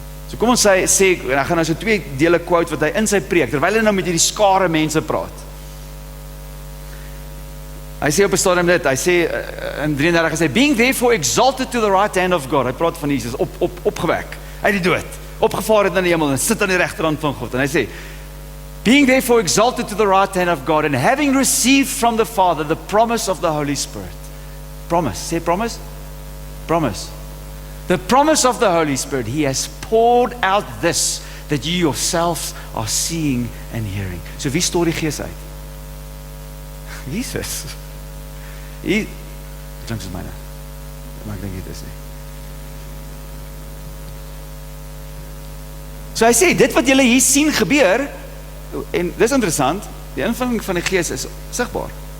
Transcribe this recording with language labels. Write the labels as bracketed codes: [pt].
[af] So kom ons sê, en ek gaan nou so 2 dele quote wat hy in sy preek, terwyl hy nou met hierdie skare mense praat. Hy sê op 'n stadium dit, hy sê in 33, hy sê, [en] being therefore exalted to the right hand of God. [af] Hy praat van Jesus, opgewek, uit die dood, opgevaar het na die hemel en sit aan die regterhand van God. En hy sê, [en] being therefore exalted to the right hand of God and having received from the Father the promise of the Holy Spirit. Promise, say promise? Promise. The promise of the Holy Spirit, He has poured out this that you yourselves are seeing and hearing. [af] So wie stoor die Gees uit? Jesus. Hy klink soos myne, maar ek dink dit is nie. So hy sê, dit wat julle hier sien gebeur, en dis interessant, die invulling van die Gees is sigbaar.